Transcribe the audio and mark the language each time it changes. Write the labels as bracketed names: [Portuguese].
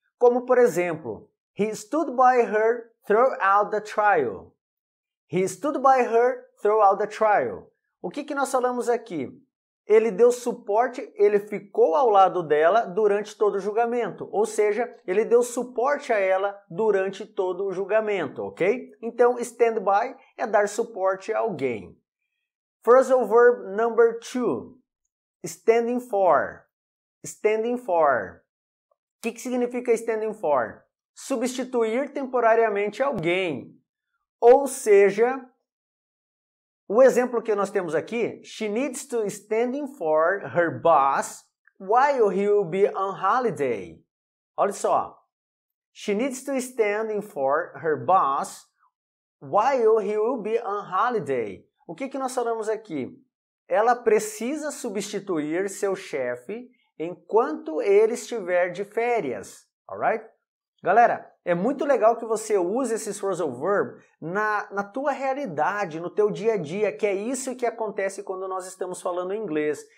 [Portuguese] Como por exemplo, [English] he stood by her throughout the trial. He stood by her throughout the trial. [Portuguese] O que nós falamos aqui? Ele deu suporte, ele ficou ao lado dela durante todo o julgamento. Ou seja, ele deu suporte a ela durante todo o julgamento, ok? Então, stand by é dar suporte a alguém. [English] Phrasal verb number 2. Standing for. [Portuguese] Standing for. O que significa standing for? Substituir temporariamente alguém. Ou seja, o exemplo que nós temos aqui, [English] she needs to stand in for her boss while he will be on holiday. [Portuguese] Olha só. [English] She needs to stand in for her boss while he will be on holiday. [Portuguese] O que nós falamos aqui? Ela precisa substituir seu chefe enquanto ele estiver de férias. Alright? Galera, é muito legal que você use esses phrasal verbs na tua realidade, no teu dia a dia, que é isso que acontece quando nós estamos falando inglês.